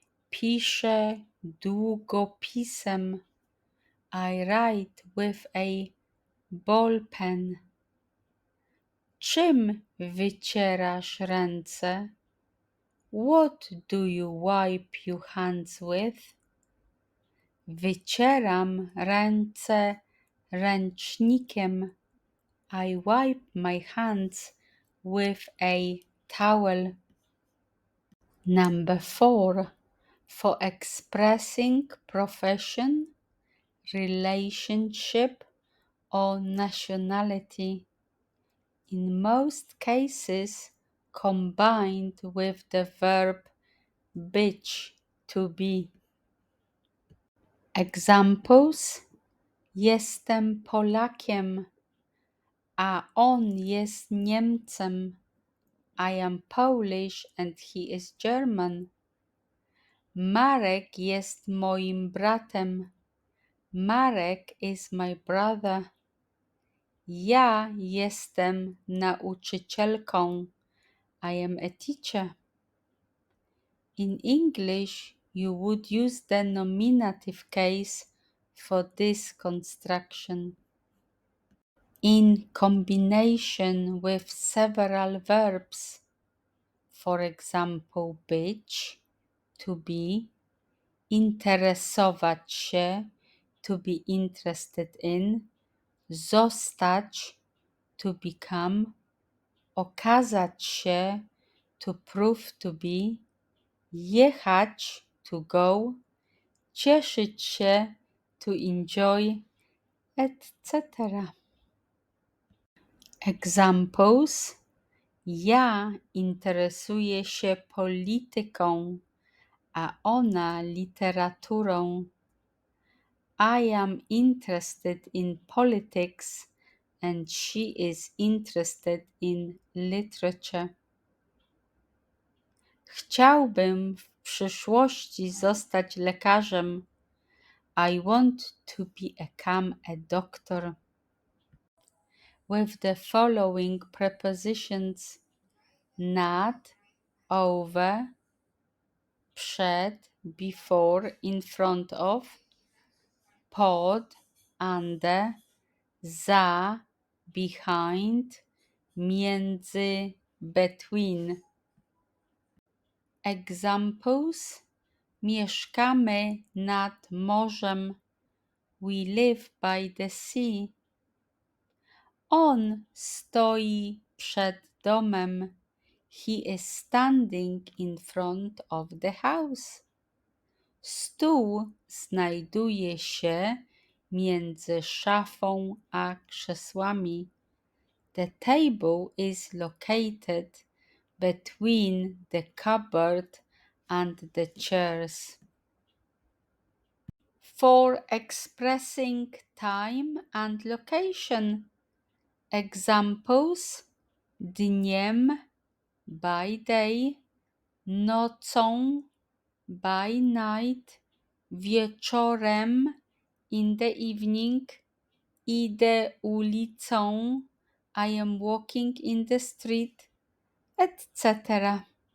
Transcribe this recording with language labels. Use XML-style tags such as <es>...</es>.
<pl>Piszę długopisem.</pl> <en>I write with a ball pen.</en> <pl>Czym wycierasz ręce?</pl> <en>What do you wipe your hands with?</en> <pl>Wycieram ręce ręcznikiem.</pl> <en>I wipe my hands with a towel. Number 4. For expressing profession, relationship, or nationality. In most cases, combined with the verb być, to be.</en> <pl>Examples: jestem Polakiem, a on jest Niemcem.</pl> <en>I am Polish and he is German.</en> <pl>Marek jest moim bratem.</pl> <en>Marek is my brother.</en> <pl>Ja jestem nauczycielką.</pl> <en>I am a teacher. In English, you would use the nominative case for this construction. In combination with several verbs, for example, być, to be, interesować się, to be interested in, zostać, to become, okazać się, to prove to be, jechać, to go, cieszyć się, to enjoy, etc.</en> <pl>Examples: ja interesuję się polityką, a ona literaturą.</pl> <en>I am interested in politics and she is interested in literature.</en> <pl>Chciałbym w przyszłości zostać lekarzem.</pl> <en>I want to become a doctor. With the following prepositions: nad, over, przed, before, in front of, pod, under, za, behind, między, between.</en> <pl>Examples: mieszkamy nad morzem.</pl> <en>We live by the sea.</en> <pl>On stoi przed domem.</pl> <en>He is standing in front of the house.</en> <pl>Stół znajduje się między szafą a krzesłami.</pl> <en>The table is located between the cupboard and the chairs. For expressing time and location. Examples: dniem, by day, nocą, by night, wieczorem, in the evening, idę ulicą, I am walking in the street, etc.</en>